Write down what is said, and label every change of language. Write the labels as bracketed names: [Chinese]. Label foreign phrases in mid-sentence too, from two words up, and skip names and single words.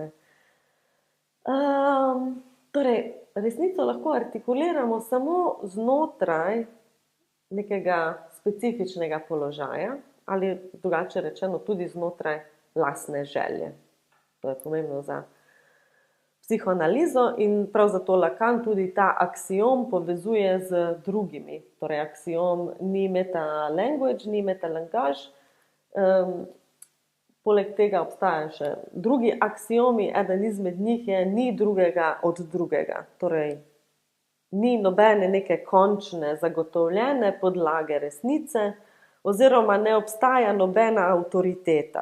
[Slovenian] Torej, resnico lahko artikuliramo samo znotraj nekega specifičnega položaja, ali drugače rečeno tudi znotraj lastne želje. To je pomembno za psihoanalizo in prav zato Lacan tudi ta aksiom povezuje z drugimi. Torej, aksiom ni meta-language, ni meta-language. Poleg tega obstajajo še drugi aksiomi, eden izmed njih je ni drugega od drugega. Torej, ni nobene neke končne zagotovljene podlage resnice oziroma ne obstaja nobena avtoriteta.